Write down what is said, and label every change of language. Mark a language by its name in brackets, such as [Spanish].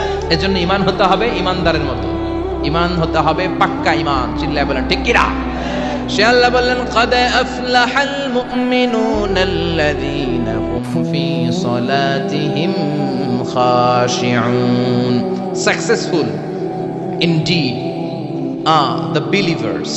[Bangla] এজন্য ঈমান হতে হবে ইমানদারের মতো, ঈমান হতে হবে পাক্কা ঈমান। চিল্লায় বলেন ঠিক কিনা? সে আল্লাহ বললেন, [Arabic] قد أفلح المؤمنون الذين هم في صلاتهم خاشعون. [English] Successful indeed are the believers.